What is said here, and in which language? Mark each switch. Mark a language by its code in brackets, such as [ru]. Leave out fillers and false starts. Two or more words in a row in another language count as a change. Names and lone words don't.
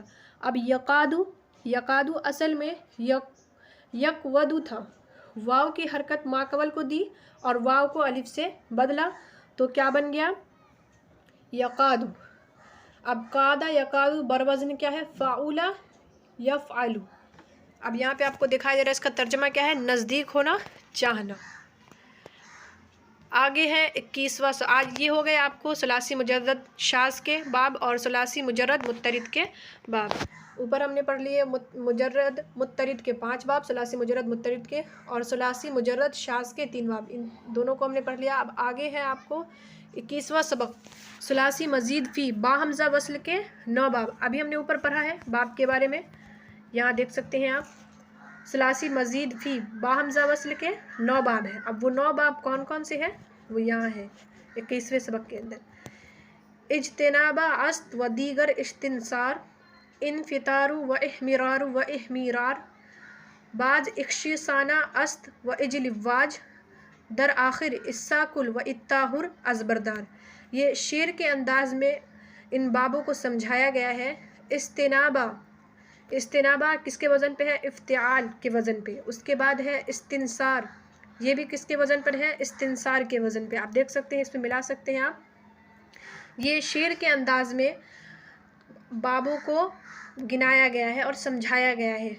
[ur] اب یکادُ، یکادُ اصل میں یکوَدُ تھا، واو کی حرکت ماقبل کو دی اور واو کو الف سے بدلا تو کیا بن گیا، یکادُ. اب [ar] كادَ يكادُ [ur] بروزن کیا ہے, [ar] فَعَلَ يَفْعَلُ. [ur] اب یہاں پہ آپ کو دکھائی دے رہا ہے، اس کا ترجمہ کیا ہے، نزدیک ہونا، چاہنا. آگے ہے 21واں آج یہ ہو گئے آپ کو ثلاثی مجرد شاذ کے باب اور ثلاثی مجرد مضطرد کے باب۔ اوپر ہم نے پڑھ لیے مجرد مضطرد کے 5 باب، ثلاثی مجرد مضطرد کے اور ثلاثی مجرد شاذ کے 3 باب، ان دونوں کو ہم نے پڑھ لیا۔ اب آگے ہے آپ کو 21واں سبق ثلاثی مزید فی با حمزہ وصل کے 9 باب۔ ابھی ہم نے اوپر پڑھا ہے باب کے بارے میں، یہاں دیکھ سکتے ہیں آپ ثلاثی مزید فی با حمزہ وصل کے 9 باب ہیں۔ اب وہ 9 باب کون کون سے ہیں وہ یہاں ہے 21ویں سبق کے اندر۔ [fa] اجتناب است و دیگر استنصار، انفطار و احمرار و احمیرار، بعض اخشی ثانہ است و اجلواج، در آخر اساکل و اتاہر ازبردار۔ [ur] یہ شعر کے انداز میں ان بابوں کو سمجھایا گیا ہے۔ استنابہ کس کے وزن پہ ہے؟ افتعال کے وزن پہ۔ اس کے بعد ہے استنصار، یہ بھی کس کے وزن پر ہے؟ استنصار کے وزن پہ۔ آپ دیکھ سکتے ہیں، اس پہ ملا سکتے ہیں آپ۔ یہ شعر کے انداز میں بابوں کو گنایا گیا ہے اور سمجھایا گیا ہے۔